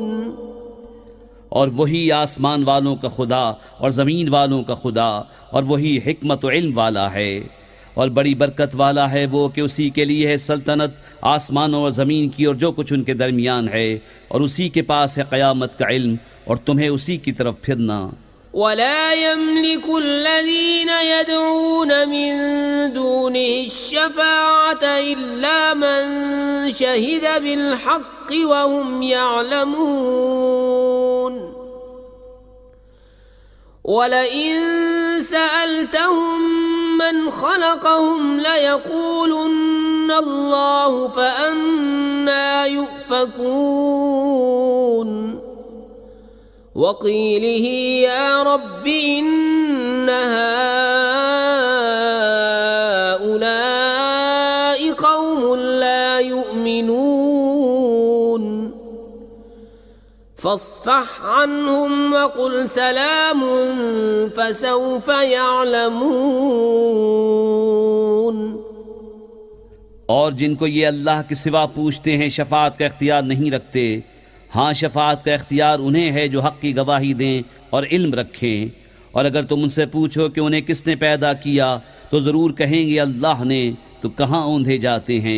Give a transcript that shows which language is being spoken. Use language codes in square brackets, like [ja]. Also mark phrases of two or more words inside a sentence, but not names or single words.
[ur] اور وہی آسمان والوں کا خدا اور زمین والوں کا خدا، اور وہی حکمت و علم والا ہے. اور بڑی برکت والا ہے وہ کہ اسی کے لیے ہے سلطنت آسمانوں اور زمین کی اور جو کچھ ان کے درمیان ہے، اور اسی کے پاس ہے قیامت کا علم اور تمہیں اسی کی طرف پھرنا. [ar] ولا يملك الذين يدعون من دونه الشفاعة إلا من شهد بالحق وهم يعلمون. ولئن سألتهم من خلقهم ليقولن الله فأنى يؤفكون. وقيله يا رب إن هؤلاء قوم لا يؤمنون. فاصفح عنهم وقل سلام فسوف يعلمون. [ur] اور جن کو یہ اللہ کے سوا پوچھتے ہیں شفاعت کا اختیار نہیں رکھتے، ہاں شفاعت کا اختیار انہیں ہے جو حق کی گواہی دیں اور علم رکھیں. اور اگر تم ان سے پوچھو کہ انہیں کس نے پیدا کیا تو ضرور کہیں گے اللہ نے، تو کہاں اوندھے جاتے ہیں.